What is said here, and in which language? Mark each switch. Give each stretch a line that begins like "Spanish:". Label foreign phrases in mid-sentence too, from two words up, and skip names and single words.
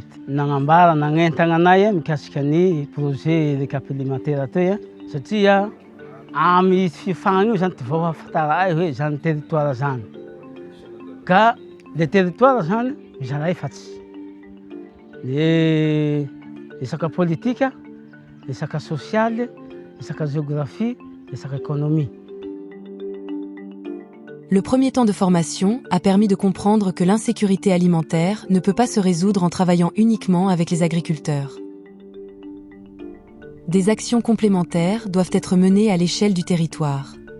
Malagasy: Nagnambara nagnentagna anay mikasika ny projet Récap alimentaire atoy satria amy fifagna io zany ty vao hafatara ay hoe zany territoire zany. Ka le territoire zany mizara efatsy. Resaka politika, resaka sociale, resaka géographie, resaka économie.
French: Le premier temps de formation a permis de comprendre que l'insécurité alimentaire ne peut pas se résoudre en travaillant uniquement avec les agriculteurs. Des actions complémentaires doivent être menées à l'échelle du territoire.